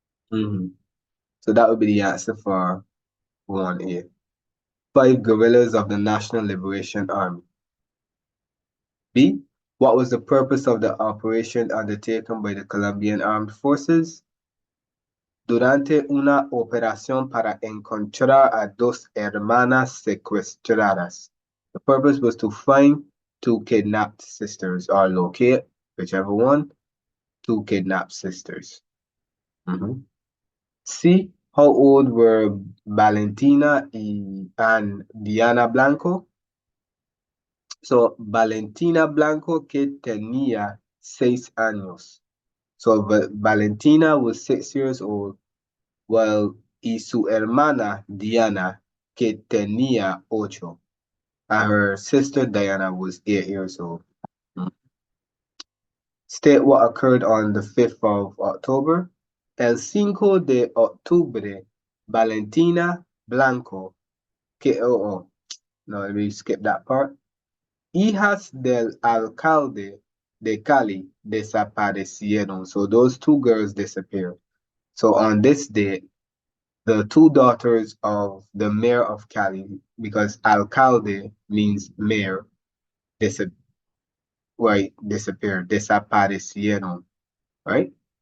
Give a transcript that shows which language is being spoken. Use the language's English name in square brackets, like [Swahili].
[English] So that would be the answer for 1A. 5 guerrillas of the National Liberation Army. B, what was the purpose of the operation undertaken by the Colombian Armed Forces? [Spanish] Durante una operación para encontrar a 2 hermanas secuestradas. [English] The purpose was to find 2 kidnapped sisters, or locate, whichever one, 2 kidnapped sisters. C, how old were Valentina and Diana Blanco? [Spanish] So, Valentina Blanco, que tenía 6 años. [English] So, Valentina was 6 years old, while [Spanish] y su hermana Diana, que tenía 8. [English] And her sister Diana was 8 years old. State what occurred on the 5th of October. [Spanish] El 5 de octubre, [English] Valentina Blanco, no, let me skip that part. [Spanish] Hijas del alcalde de Cali desaparecieron. [English] So those 2 girls disappeared. So on this day, the 2 daughters of the mayor of Cali, because alcalde means mayor, disappeared. [Spanish] Desaparecieron, right?